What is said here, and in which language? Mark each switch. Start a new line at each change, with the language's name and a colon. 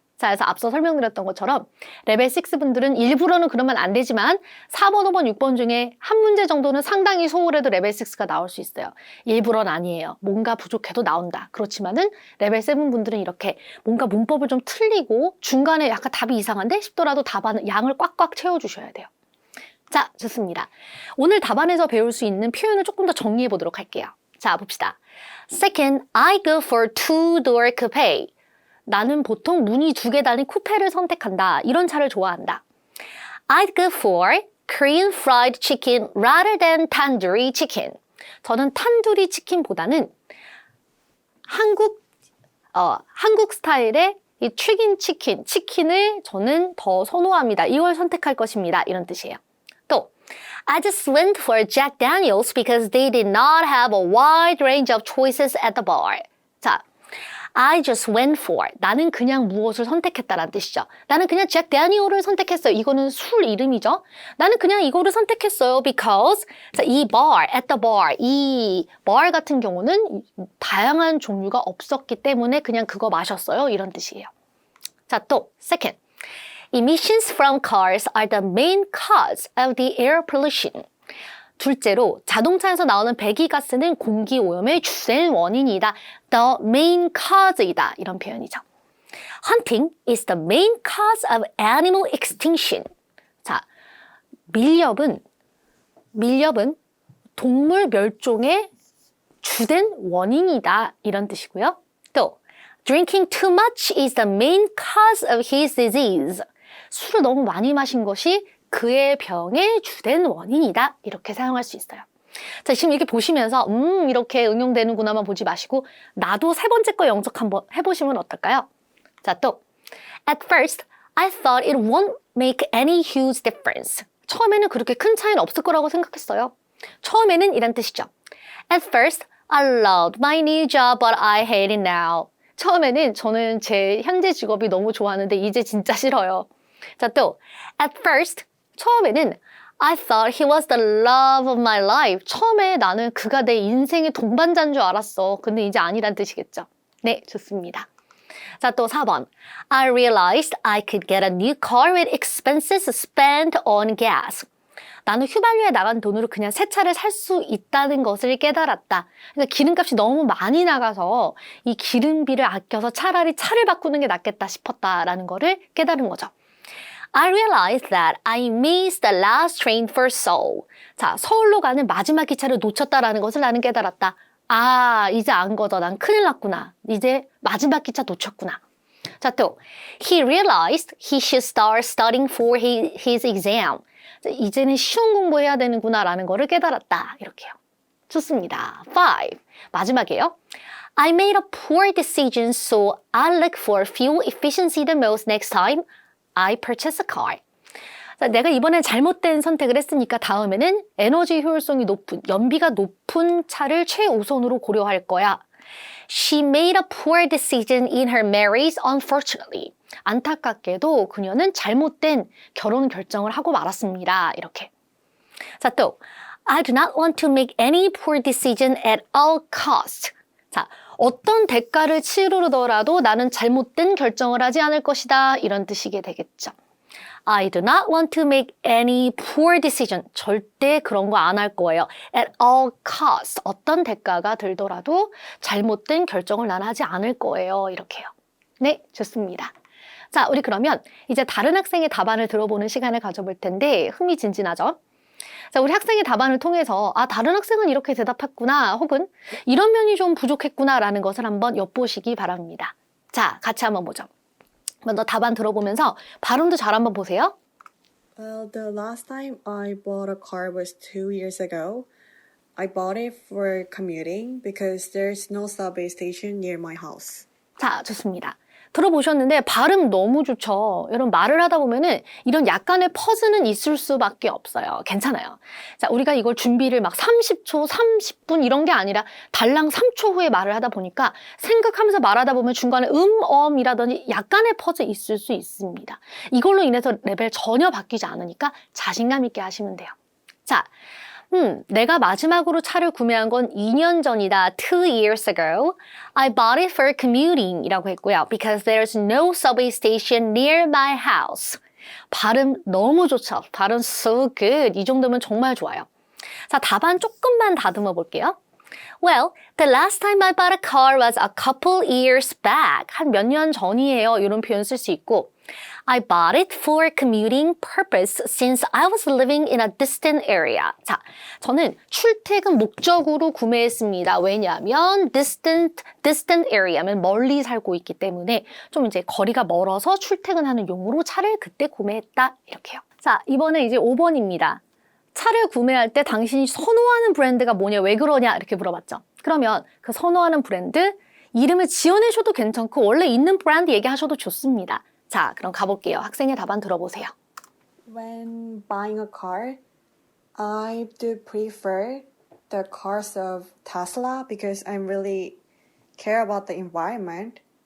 Korean: 자, 그래서 앞서 설명드렸던 것처럼 레벨 6 분들은 일부러는 그러면 안 되지만 4번, 5번, 6번 중에 한 문제 정도는 상당히 소홀해도 레벨 6가 나올 수 있어요. 일부러는 아니에요. 뭔가 부족해도 나온다. 그렇지만은 레벨 7 분들은 이렇게 뭔가 문법을 좀 틀리고 중간에 약간 답이 이상한데 싶더라도 답안은 양을 꽉꽉 채워주셔야 돼요. 자, 좋습니다. 오늘 답안에서 배울 수 있는 표현을 조금 더 정리해 보도록 할게요. 자, 봅시다.
English: Second, I go for two-door coupe.
Korean: 나는 보통 문이 2개 달린 쿠페를 선택한다. 이런 차를 좋아한다.
English: I'd go for Korean fried chicken rather than tandoori chicken.
Korean: 저는 탄두리 치킨보다는 한국 스타일의 이 튀긴 치킨을 저는 더 선호합니다. 이걸 선택할 것입니다. 이런 뜻이에요. 또
English: I just went for Jack Daniels because they did not have a wide range of choices at the bar.
Korean: 자,
English: I just went for.
Korean: 나는 그냥 무엇을 선택했다라는 뜻이죠. 나는 그냥 잭 데니얼을 선택했어요. 이거는 술 이름이죠. 나는 그냥 이거를 선택했어요. Because 자, 이 bar,
English: at the bar,
Korean: 이 bar 같은 경우는 다양한 종류가 없었기 때문에 그냥 그거 마셨어요. 이런 뜻이에요. 자, 또 second.
English: Emissions from cars are the main cause of the air pollution.
Korean: 둘째로 자동차에서 나오는 배기가스는 공기 오염의 주된 원인이다.
English: The main cause
Korean: 이다. 이런 표현이죠.
English: Hunting is the main cause of animal extinction.
Korean: 자, 밀렵은 동물 멸종의 주된 원인이다. 이런 뜻이고요. 또
English: Drinking too much is the main cause of his disease.
Korean: 술을 너무 많이 마신 것이 그의 병의 주된 원인이다. 이렇게 사용할 수 있어요. 자, 지금 이렇게 보시면서 이렇게 응용되는구나만 보지 마시고 나도 세 번째 거 영작 한번 해보시면 어떨까요? 자, 또
English: At first, I thought it won't make any huge difference.
Korean: 처음에는 그렇게 큰 차이는 없을 거라고 생각했어요. 처음에는 이란 뜻이죠.
English: At first, I loved my new job, but I hate it now.
Korean: 처음에는 저는 제 현재 직업이 너무 좋았는데 이제 진짜 싫어요. 자, 또
English: At first,
Korean: 처음에는
English: I thought he was the love of my life.
Korean: 처음에 나는 그가 내 인생의 동반자인 줄 알았어. 근데 이제 아니란 뜻이겠죠. 네, 좋습니다. 자, 또 4번.
English: I realized I could get a new car with expenses spent on gas.
Korean: 나는 휘발유에 나간 돈으로 그냥 새 차를 살 수 있다는 것을 깨달았다. 그러니까 기름값이 너무 많이 나가서 이 기름비를 아껴서 차라리 차를 바꾸는 게 낫겠다 싶었다라는 거를 깨달은 거죠.
English: I realized that I missed the last train for Seoul.
Korean: 자, 서울로 가는 마지막 기차를 놓쳤다라는 것을 나는 깨달았다. 아, 이제 안 거죠. 난 큰일 났구나. 이제 마지막 기차 놓쳤구나. 자, 또
English: He realized he should start studying for his exam.
Korean: 자, 이제는 시험 공부해야 되는구나라는 거를 깨달았다. 이렇게요. 좋습니다. 5. 마지막이에요.
English: I made a poor decision, so I look for fuel efficiency the most next time I purchase a car.
Korean: 자, 내가 이번엔 잘못된 선택을 했으니까 다음에는 에너지 효율성이 높은, 연비가 높은 차를 최우선으로 고려할 거야.
English: She made a poor decision in her marriage, unfortunately.
Korean: 안타깝게도 그녀는 잘못된 결혼 결정을 하고 말았습니다. 이렇게. 자, 또
English: I do not want to make any poor decision at all costs.
Korean: 자, 어떤 대가를 치르더라도 나는 잘못된 결정을 하지 않을 것이다. 이런 뜻이게 되겠죠.
English: I do not want to make any poor decision.
Korean: 절대 그런 거 안 할 거예요.
English: At all costs.
Korean: 어떤 대가가 들더라도 잘못된 결정을 난 하지 않을 거예요. 이렇게요. 네, 좋습니다. 자, 우리 그러면 이제 다른 학생의 답안을 들어보는 시간을 가져볼 텐데 흥미진진하죠? 자, 우리 학생의 답안을 통해서 아, 다른 학생은 이렇게 대답했구나 혹은 이런 면이 좀 부족했구나라는 것을 한번 엿보시기 바랍니다. 자, 같이 한번 보죠. 먼저 답안 들어보면서 발음도 잘 한번 보세요.
English: Well, the last time I bought a car was 2 years ago. I bought it for commuting because there's no subway station near my house.
Korean: 자, 좋습니다. 들어보셨는데 발음 너무 좋죠. 여러분 말을 하다 보면은 이런 약간의 퍼즈는 있을 수밖에 없어요. 괜찮아요. 자, 우리가 이걸 준비를 막 30초, 30분 이런 게 아니라 달랑 3초 후에 말을 하다 보니까 생각하면서 말하다 보면 중간에 엄이라든지 약간의 퍼즈 있을 수 있습니다. 이걸로 인해서 레벨 전혀 바뀌지 않으니까 자신감 있게 하시면 돼요. 자, 내가 마지막으로 차를 구매한 건 2년 전이다.
English: 2 years ago. I bought it for commuting
Korean: 이라고 했고요.
English: Because there's no subway station near my house.
Korean: 발음 너무 좋죠. 발음
English: so good.
Korean: 이 정도면 정말 좋아요. 자, 답안 조금만 다듬어 볼게요.
English: Well, the last time I bought a car was a couple years back.
Korean: 한 몇 년 전이에요. 이런 표현 쓸 수 있고
English: I bought it for commuting purpose since I was living in a distant area.
Korean: 자, 저는 출퇴근 목적으로 구매했습니다. 왜냐하면
English: distant area
Korean: 면 멀리 살고 있기 때문에 좀 이제 거리가 멀어서 출퇴근하는 용으로 차를 그때 구매했다. 이렇게요. 자, 이번에 이제 5번입니다. 차를 구매할 때 당신이 선호하는 브랜드가 뭐냐, 왜 그러냐 이렇게 물어봤죠. 그러면 그 선호하는 브랜드 이름을 지어내셔도 괜찮고 원래 있는 브랜드 얘기하셔도 좋습니다. 자, 그럼 가볼게요. 학생의 답안 들어보세요.
English: When buying a car, I do prefer the cars of Tesla because I really care about the environment.